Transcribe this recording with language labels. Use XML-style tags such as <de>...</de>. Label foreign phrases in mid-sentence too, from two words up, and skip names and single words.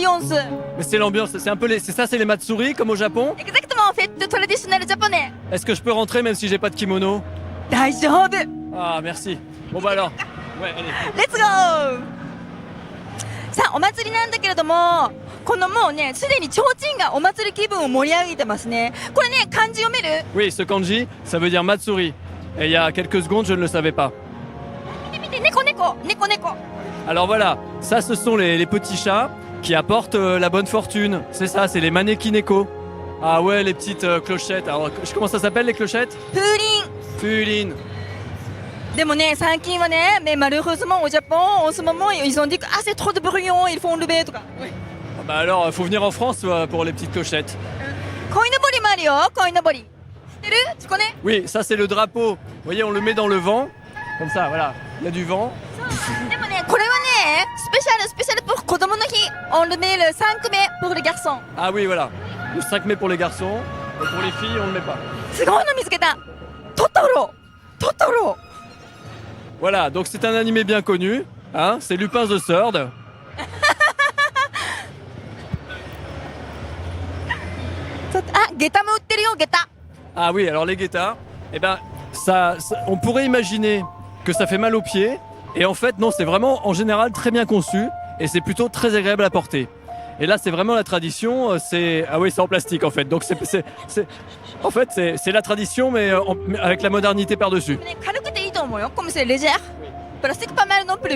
<fr>l'ambiance. Mais c'est l'ambiance, c'est un peu c'est les matsuri comme au Japon. Exactement, fête traditionnelle japonais. Est-ce que je peux rentrer même si j'ai pas de kimono?</fr> <ja>大丈夫。</ja> <fr>Ah merci. Bon bah alors. Ouais, allez.</fr> <en>Let's go.</en> <ja>さあお祭りなんだけれども、このもうねすでに提灯がお祭り気分を盛り上げてますね。これね漢字読める？</ja> <fr>Oui, ce kanji, ça veut dire matsuri. Et il y a quelques secondes, je ne le savais pas.</fr> <ja>見て見て猫猫猫猫。</ja> <fr>Alors voilà, ça ce sont les petits chats qui apportent la bonne fortune. C'est ça, c'est les manekineko. Ah ouais, les petites clochettes. Alors comment ça s'appelle les clochettes?</fr> <ja>風鈴。 Fuline. でもね最近はね</ja> <fr>mais malheureusement au Japon en ce moment ils ont dit que ah c'est trop de bruyant ils font lever とか。 Ah bah alors, faut venir en France pour les petites clochettes.</fr> <ja>鯉のぼりもあるよ鯉のぼり。</ja> <fr>知ってる？tu connais？ Oui, ça c'est le drapeau. Vous voyez, on le met dans le vent. Comme ça, voilà. Il y a du vent.</fr> <ja>でもねこれはねスペシャル</ja> <fr>pour 子供の日 on le met le 5 mai pour les garçons。 Ah oui, voilà. Le 5 mai pour les garçons. Et pour les filles, on ne le met pas.</fr> <ja>すごいの見つけた。トトロ。トトロ。</ja> <fr>Voilà, donc c'est un animé bien connu. Hein, c'est Lupin the Third.</fr> <ja>Ah, 下駄も売ってるよ下駄。</ja> <fr>Ah oui, alors les guettas, eh ben, on pourrait imaginer que ça fait mal aux pieds. Et en fait, non, c'est vraiment en général très bien conçu. Et c'est plutôt très agréable à porter. Et là, c'est vraiment la tradition. Ah oui, c'est en plastique en fait. Donc en fait, c'est la tradition, mais avec la modernité par-dessus.</fr> <ja>軽くていいと思うよ。</ja> <fr>comme c'est légère. Plastique pas mal non plus.</fr>